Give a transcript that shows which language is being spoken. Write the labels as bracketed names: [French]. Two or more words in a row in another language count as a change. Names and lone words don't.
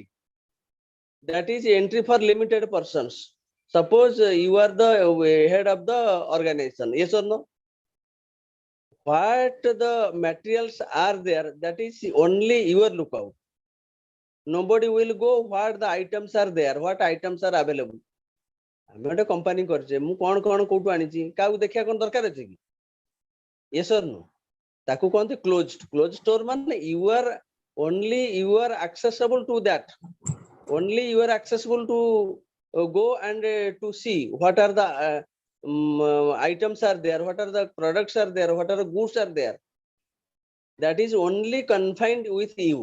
[English] That is entry for limited persons. Suppose you are the head of the organization. Yes or no? What the materials are there, that is only your lookout. Nobody will go what the items are there, what items are available. [Odia] ଆମେ ଗୋଟେ କମ୍ପାନୀ କରିଛେ, ମୁଁ କଣ କୋଉଠୁ ଆଣିଛି କାହାକୁ ଦେଖିବା କଣ ଦରକାର ଅଛି କି? [English] Yes or no? [Odia] ତାକୁ କହନ୍ତି [English] closed store ମାନେ you are accessible to that. Only you are accessible to go and to see what are the items are there, what are the products are there, what are the goods are there. That is only confined with you.